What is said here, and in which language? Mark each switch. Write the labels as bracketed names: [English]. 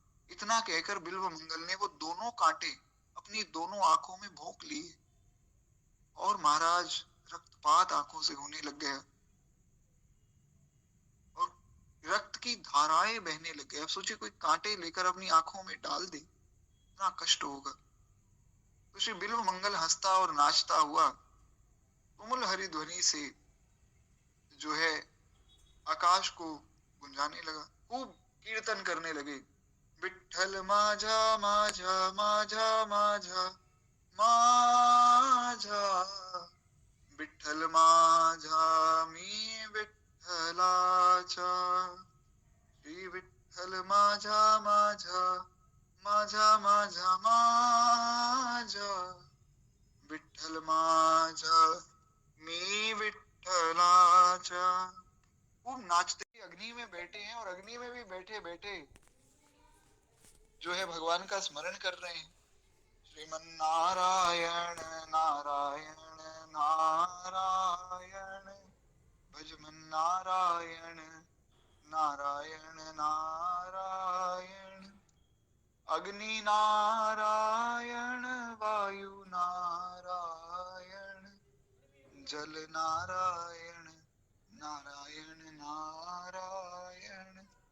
[Hindi] इतना कहकर बिल्व मंगल ने वो दोनों कांटे अपनी दोनों आंखों में भोंक लिए और महाराज रक्तपात आंखों से होने लग गया और रक्त की धाराएं बहने लग गए। अब सोचिए कोई कांटे लेकर अपनी आंखों में डाल दे, इतना कष्ट होगा। तो श्री बिल्व मंगल हंसता और नाचता हुआ तुमुल हरि ध्वनि से जो है आकाश को गुंजाने लगा। खूब कीर्तन करने लगे, [Marathi] विठ्ठल माझा माझा माझा माझा माझा, विठ्ठल माझा मी विठ्ठलाचा, श्री विठ्ठल माझा माझा माझा माझा माझा, विठ्ठल विठ्ठल माझा मी विठ्ठलाचा। [Hindi] खूब नाचते अग्नि में बैठे हैं और अग्नि में भी बैठे बैठे जो है भगवान का स्मरण कर रहे हैं। [Sanskrit] श्रीमन नारायण नारायण नारायण भजमन नारायण नारायण नारायण अग्नि नारायण वायु नारायण जल नारायण नारायण नारायण।